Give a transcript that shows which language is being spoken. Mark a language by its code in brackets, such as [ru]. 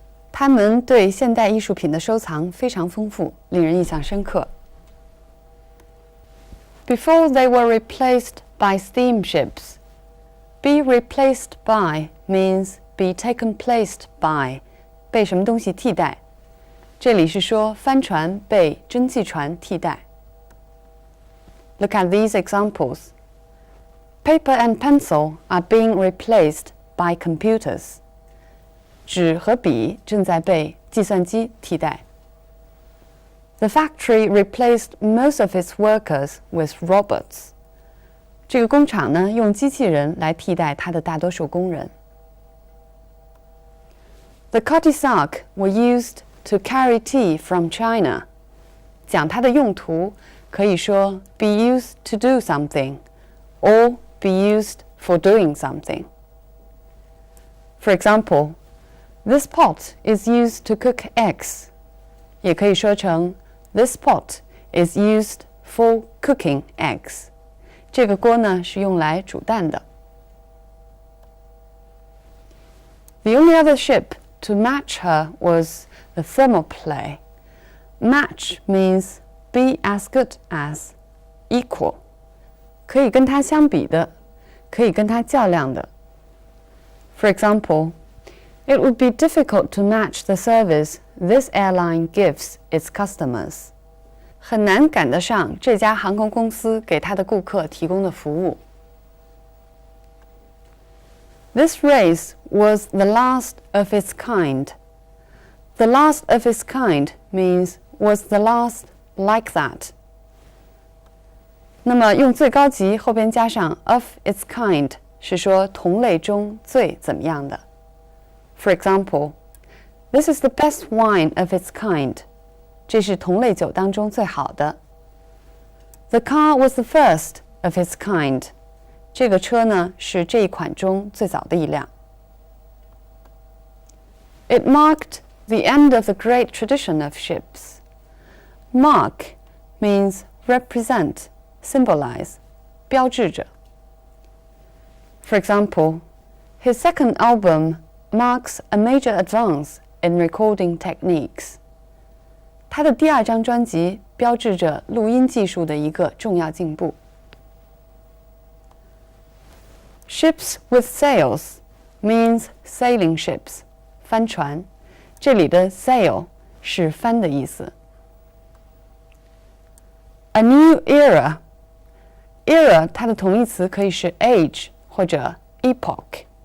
[zh] 他们对现代艺术品的收藏非常丰富，令人印象深刻。 [en] Before they were replaced by steamships. Be replaced by means be taken placed by. [zh] 被什么东西替代？这里是说帆船被蒸汽船替代。 [en] Look at these examples. Paper and pencil are being replaced by computers. [zh] 纸和笔正在被计算机替代。 [en] The factory replaced most of its workers with robots. [zh] 这个工厂呢，用机器人来替代它的大多数工人。 [en] The Cutty Sark were used to carry tea from China. [zh] 讲它的用途，可以说 [en] be used to do something, or be used for doing something. For example, this pot is used to cook eggs. [zh] 也可以说成 [en] This pot is used for cooking eggs. [zh] 这个锅呢是用来煮蛋的。 [en] The only other ship to match her was the thermopylae. Match means be as good as, equal. [zh] 可以跟它相比的，可以跟它较量的。 [en] For example, it would be difficult to match the service this airline gives its customers. [zh] 很难赶得上这家航空公司给它的顾客提供的服务。 [en] This race was the last of its kind. The last of its kind means was the last like that. [zh] 那么用最高级后边加上 [en] of its kind [zh] 是说同类中最怎么样的。 [en] For example, this is the best wine of its kind. [zh] 这是同类酒当中最好的。 [en] The car was the first of its kind. [zh] 这个车呢是这一款中最早的一辆。 [en] It marked the end of the great tradition of ships. Mark means represent, symbolize, [zh] 标志着。 [en] For example, his second album marks a major advance in recording techniques. [zh] 他的第二张专辑标志着录音技术的一个重要进步。 [en] Ships with sails means sailing ships, [zh] 帆船。这里的 sail 是帆的意思。 [en] A new era. Era [zh] 它的同义词可以是 [en] age [zh] 或者 [en] epoch.